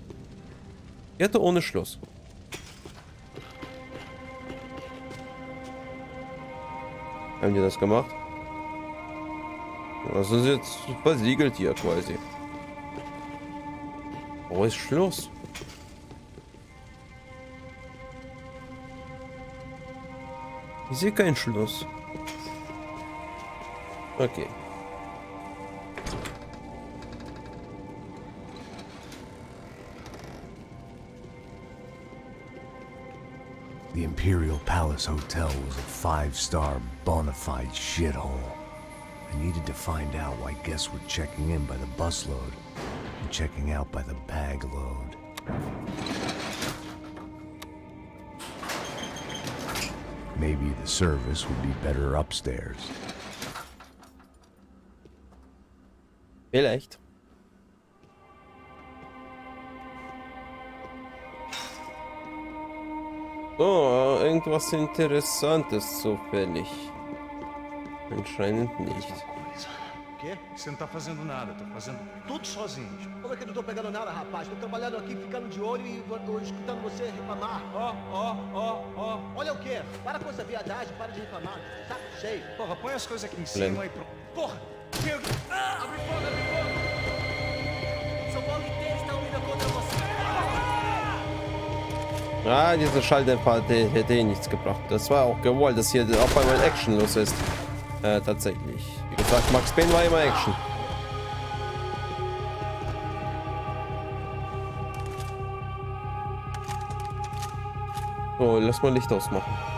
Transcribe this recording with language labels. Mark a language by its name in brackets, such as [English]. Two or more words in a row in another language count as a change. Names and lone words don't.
[German] Kette ohne Schloss. Haben die das gemacht? Das ist jetzt versiegelt hier quasi. Wo ist Schluss? Ich sehe keinen Schluss. Okay. [English] The Imperial Palace Hotel was a 5-star bona fide shithole. I needed to find out why guests were checking in by the busload and checking out by the bag load. Maybe the service would be better upstairs. [German] Vielleicht. So, irgendwas Interessantes zufällig. Anscheinend nicht. [Portuguese] O quê? Você não tá fazendo nada, tô fazendo tudo sozinho. Como é que eu não tô pegando nada, rapaz? Tô trabalhando aqui, ficando de olho e tô escutando você reclamar. Ó. Olha o quê? Para com essa viadagem, para de reclamar. Saco cheio. Porra, põe as coisas aqui em Lembra. cima e pronto. Porra! Abre fogo, abre fogo! São Paulo inteiro está unida contra você. [German] Ah, diese Schalldämpfer hätte eh nichts gebracht. Das war auch gewollt, dass hier auf einmal Action los ist. Tatsächlich. Wie gesagt, Max Payne war immer Action. So, lass mal Licht ausmachen.